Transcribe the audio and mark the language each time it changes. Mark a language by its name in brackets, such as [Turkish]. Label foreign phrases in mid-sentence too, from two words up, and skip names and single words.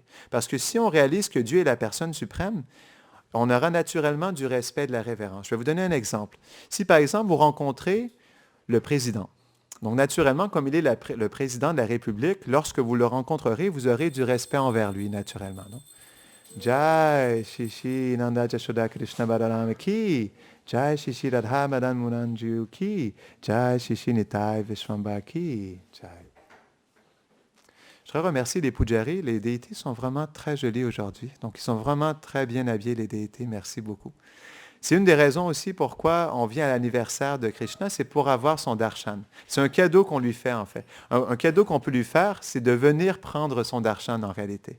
[French] Parce que si on réalise que Dieu est la personne suprême, on aura naturellement du respect et de la révérence. Je vais vous donner un exemple. Si, par exemple, vous rencontrez le président, donc naturellement, comme il est le président de la République, lorsque vous le rencontrerez, vous aurez du respect envers lui, naturellement. Non? [Hindi] जय शिशि नन्द जशोदा कृष्ण बलराम की, जय शिशि राधा मदन मुरंजु की, जय शिशि निताई विश्वम्ब की, जय. [French] Je voudrais remercier les Pujaris. Les déités sont vraiment très jolies aujourd'hui. Donc, ils sont vraiment très bien habillés, les déités. Merci beaucoup. C'est une des raisons aussi pourquoi on vient à l'anniversaire de Krishna, c'est pour avoir son darshan. C'est un cadeau qu'on lui fait, en fait. Un cadeau qu'on peut lui faire, c'est de venir prendre son darshan, en réalité.